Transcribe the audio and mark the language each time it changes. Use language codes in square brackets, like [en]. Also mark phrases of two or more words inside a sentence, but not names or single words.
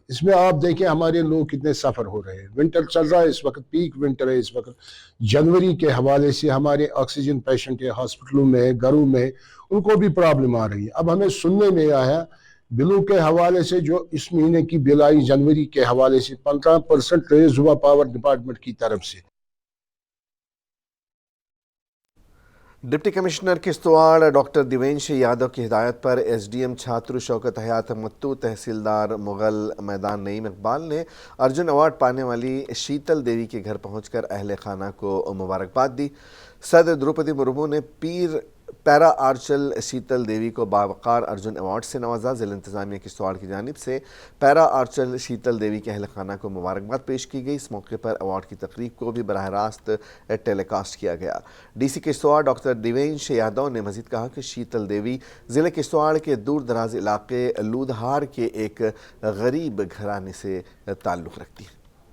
[ur] اس میں آپ دیکھیں ہمارے لوگ کتنے سفر ہو رہے ہیں۔ ونٹر چل رہا ہے اس وقت، [en] peak winter [ur] ہے اس وقت۔ جنوری کے حوالے سے ہمارے [en] oxygen patient [ur] ہے ہاسپٹلوں میں، گھروں میں، ان کو بھی پرابلم آ رہی ہے۔ اب ہمیں سننے میں آیا بلوں کے حوالے سے جو اس مہینے کی بل آئی جنوری کے حوالے سے 15% ریز ہوا [en] power department [ur] کی طرف سے۔ [en] deputy commissioner [ur] کشتواڑ ڈاکٹر دیوینش یادو کی ہدایت پر ایس ڈی ایم چھاترو شوکت حیات متو، تحصیلدار مغل میدان نعیم اقبال نے ارجن ایوارڈ پانے والی شیتل دیوی کے گھر پہنچ کر اہل خانہ کو مبارکباد دی۔ صدر دروپدی مرمو نے [en] para archer [ur] شیتل دیوی کو باوقار ارجن ایوارڈ سے نوازا۔ ضلع انتظامیہ کشتواڑ کی جانب سے [en] para archer [ur] شیتل دیوی کے اہل خانہ کو مبارکباد پیش کی گئی۔ اس موقع پر ایوارڈ کی تقریب کو بھی براہ راست ٹیلی کاسٹ کیا گیا۔ ڈی سی کشتواڑ ڈاکٹر دیوینش یادو نے مزید کہا کہ شیتل دیوی ضلع کشتواڑ کے دور دراز علاقے لودھار کے ایک غریب گھرانے سے تعلق رکھتی ہیں۔